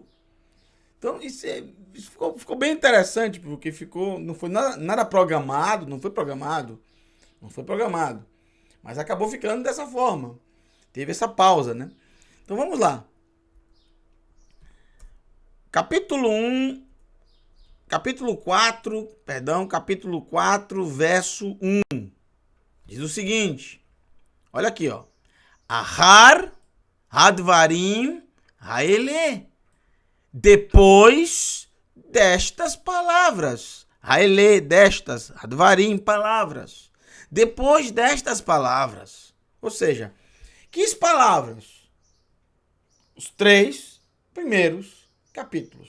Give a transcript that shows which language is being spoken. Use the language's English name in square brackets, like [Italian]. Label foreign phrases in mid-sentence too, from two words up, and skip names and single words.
[Portuguese] Então isso ficou bem interessante, porque não foi nada programado, não foi programado, mas acabou ficando dessa forma. Teve essa pausa, né? Então vamos lá. Capítulo 4, verso 1. Diz o seguinte. Olha aqui, ó. [Hebrew] אחר הדברים האלה. [Portuguese] Depois destas palavras. Haele, destas. Hadvarim, palavras. Depois destas palavras. Ou seja, que palavras? Os 3 primeiros capítulos.